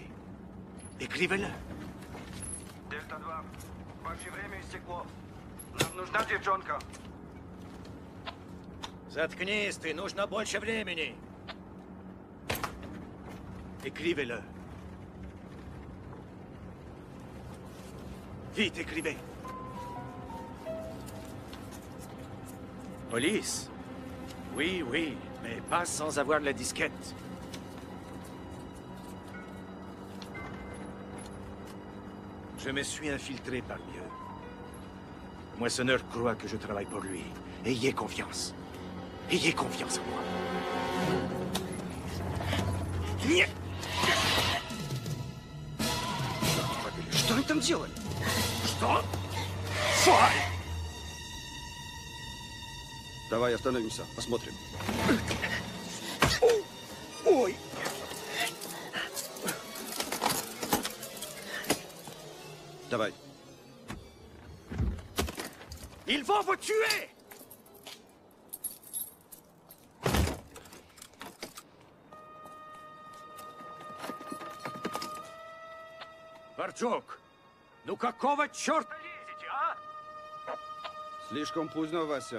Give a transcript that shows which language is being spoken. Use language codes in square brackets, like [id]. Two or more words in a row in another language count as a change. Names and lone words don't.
[fr] Écrivez-le. [ru] Дельта 2. Ваше время истекло. Нам нужна девчонка. Заткнись ты, нужно больше времени. [fr] Écrivez-le. Vite, écrivez. Police? Oui, oui, mais pas sans avoir la disquette. Je me suis infiltré parmi eux. Le moissonneur croit que je travaille pour lui. Ayez confiance. Ayez confiance en moi. [ru] Что они там делали? Что? Фай! Давай остановимся, посмотрим. Ой! Давай. [fr] Ils vont vous tuer! [ru] Барчук, ну какого черта лезете, а? Слишком поздно, Вася.